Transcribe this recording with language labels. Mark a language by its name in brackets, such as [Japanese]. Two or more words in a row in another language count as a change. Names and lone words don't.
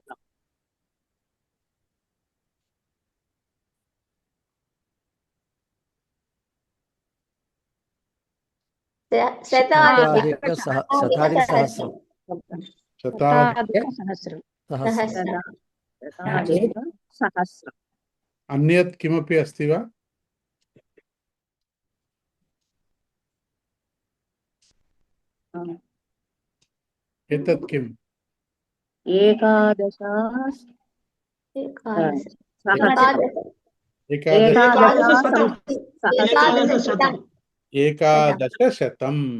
[Sanskrit] शताधिक सहस्रं. శతాధిక సహస్రం. సహస్రం. अन्यत् किमपि अस्ति वा? एतत् किम्? ఏకాదశ एकादश शतं.